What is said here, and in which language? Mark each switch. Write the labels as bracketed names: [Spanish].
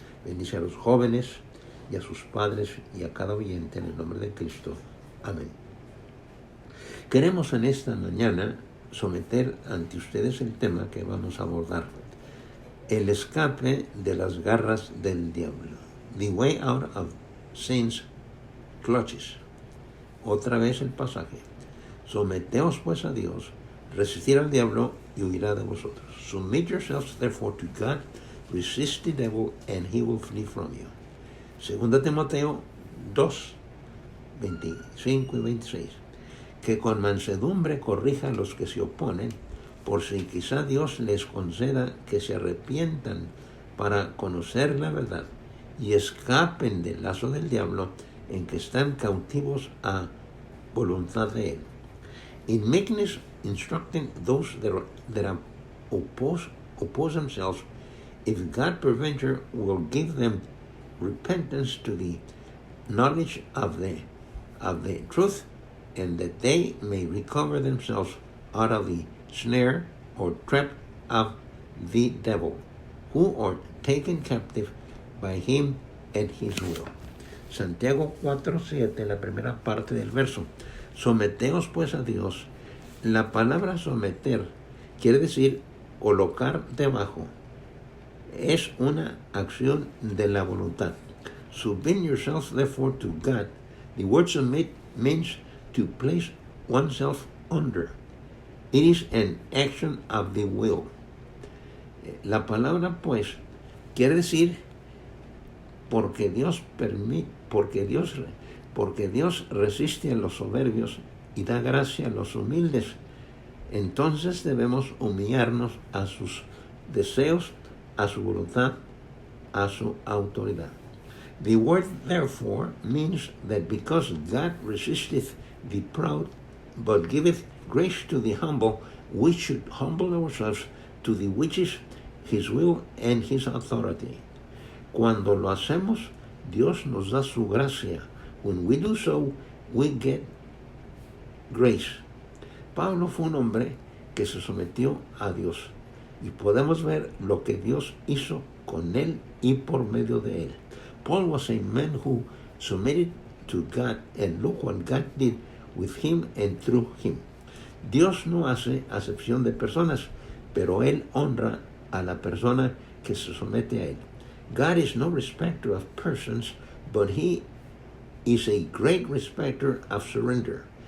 [Spanish] Bendice a los jóvenes y a sus padres y a cada oyente en el nombre de Cristo. Amén. Queremos en esta mañana someter ante ustedes el tema que vamos a abordar: el escape de las garras del diablo. [English] The way out of sin's clutches. [Spanish] Otra vez el pasaje. Someteos pues a Dios, resistir al diablo y huirá de vosotros. [English] Submit yourselves therefore to God, resist the devil and he will flee from you. [Spanish] 2 Timoteo 2, 25 y 26. Que con mansedumbre corrija a los que se oponen, por si quizá Dios les conceda que se arrepientan para conocer la verdad y escapen del lazo del diablo en que están cautivos a voluntad de él. [English] In meekness instructing those that oppose themselves, if God peradventure will give them repentance to the knowledge of the truth, and that they may recover themselves out of the snare or trap of the devil, who are taken captive by him at his will. [Spanish] Santiago 4:7, la primera parte del verso. Someteos pues a Dios. La palabra someter quiere decir colocar debajo. Es una acción de la voluntad. [English] Submit yourselves therefore to God. The word submit means to place oneself under. It is an action of the will. [Spanish] La palabra pues quiere decir porque Dios resiste a los soberbios y da gracia a los humildes. Entonces debemos humillarnos a sus deseos, a su voluntad, a su autoridad. [English] The word therefore means that because God resisteth the proud, but giveth grace to the humble, we should humble ourselves to the which is his will and his authority. [Spanish] Cuando lo hacemos, Dios nos da su gracia. [English] When we do so, we get grace. [Spanish] Pablo fue un hombre que se sometió a Dios, y podemos ver lo que Dios hizo con él y por medio de él. [English] Paul was a man who submitted to God, and look what God did with him and through him. [Spanish] Dios no hace acepción de personas, pero él honra a la persona que se somete a él. [English] God is no respecter of persons, but he is a great respecter of surrender.